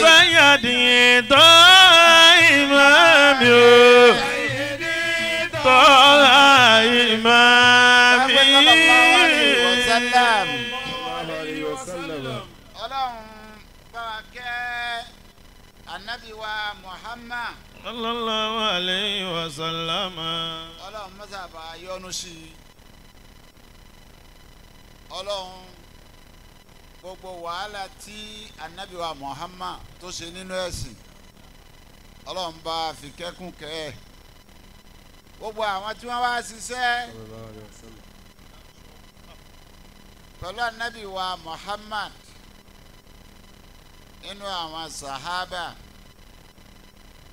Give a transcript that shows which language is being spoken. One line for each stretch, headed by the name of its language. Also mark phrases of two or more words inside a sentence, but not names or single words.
Arabic: سيدي طه إمامي طه إمامي صلى الله عليه وسلم النبي ومحمد صلى الله عليه وسلم
Yoruba: Ọlọ́run mọ́sàbà yọ́nú sí i Ọlọ́run gbogbo wàhálà tí Ànábì wa Muhammad tó ṣe nínú ẹ̀sìn Ọlọ́run bá fi kẹ́kùn kẹ́ ẹ̀ gbogbo àwọn tí wọ́n wá ṣiṣẹ́ pẹ̀lú Ànábì wa Muhammad nínú àwọn sàhábà